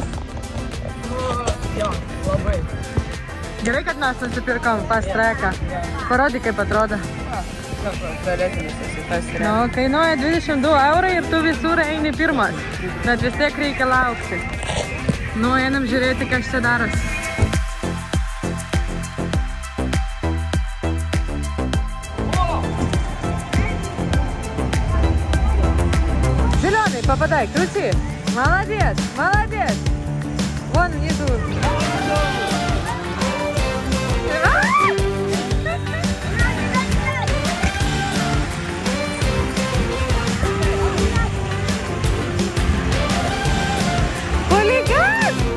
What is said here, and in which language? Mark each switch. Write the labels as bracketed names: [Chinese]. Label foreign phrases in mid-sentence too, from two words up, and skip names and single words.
[Lithuanian] Jo, labai. Gerai, kad mes nusipirkom pas treką. Parodyk, kaip atrodo. Nu, kainuoja 22 € ir tu visur eini pirmas. Bet vis tiek reikia laukti. Nu, einam žiūrėti, kas čia darosi. [Russian] Зеленый, попадай, крути. Молодец, молодец. Вон внизу. Хулиган!